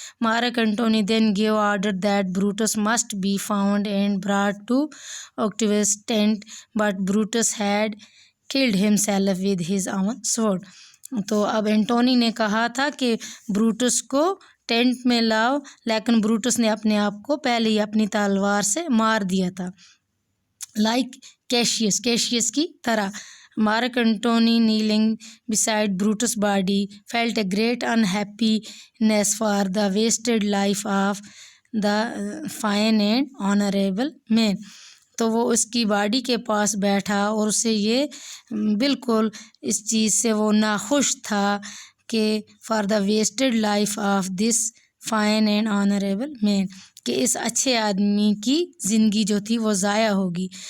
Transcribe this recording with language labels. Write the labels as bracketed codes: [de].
[en] Mark Antony then gave order that Brutus must be found and brought to Octavius' tent, but Brutus had killed himself with his own sword. [ur] تو اب Anthony نے کہا تھا کہ Brutus کو tent میں لاؤ، لیکن بروٹس نے اپنے آپ کو پہلے ہی اپنی تلوار سے مار دیا تھا. لائک کیشیس کی طرح. [en] Mark Antony kneeling beside Brutus' body felt a great unhappiness for the wasted life of the fine and honorable man. [ur] تو وہ اس کی باڈی کے پاس بیٹھا اور اسے یہ بالکل اس چیز سے وہ ناخوش تھا کہ [en] for the wasted life of this fine and honourable man, [ur] کہ اس اچھے آدمی کی زندگی جو تھی وہ ضائع ہوگی.